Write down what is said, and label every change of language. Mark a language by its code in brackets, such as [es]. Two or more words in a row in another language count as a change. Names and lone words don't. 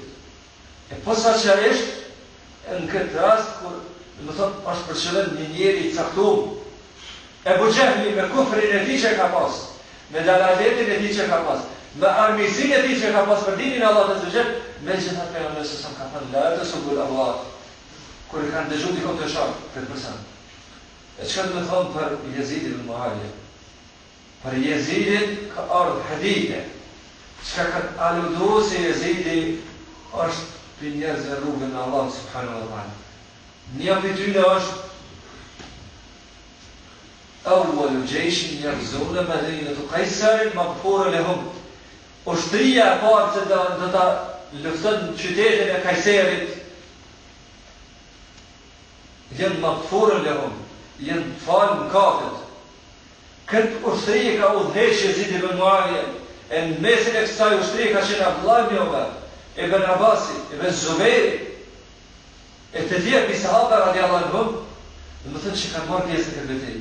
[sq] E posaçërisht, në këtë rast, kur do të thotë është për qëllim një njeri i caktuar, Abu Jahli me kufrin e tij që ka pas, me dalaletin e tij që ka pas, me armiqsinë e tij që ka pas për dinin e Allahut [ar] عز وجل, [sq] megjithatë pejgamberi sa ka thënë [ar] لا تسبوا الأموات, [sq] kur i kanë dëgjuar dikon të shoh këtë person. E çka do të thonë për Jezidin ibn Muawiya? Për Jezidin ka ardhur hadithe çka ka aluduar se Jezidi është për njerëz e rrugën e Allahut [ar] سبحانه وتعالى. [sq] Një prej tyre është [ar] أول جيش يغزون مدينة قيصر مغفور لهم. [sq] Ushtria e parë që do ta lufton qytetin e Kajserit, janë [ar] مغفور لهم, [sq] janë falë mëkatet. Këtë ushtri ka udhëheqë Jezid ibn Muawiya, e në mesin e kësaj ushtri ka qenë Abdullah ibn Umar, ibn Abasi, ibn Zubairi, e të tjerë pi sahabë [ar] رضي الله عنهم, [sq] dhe më thënë që kanë marrë pjesë në këtë betejë.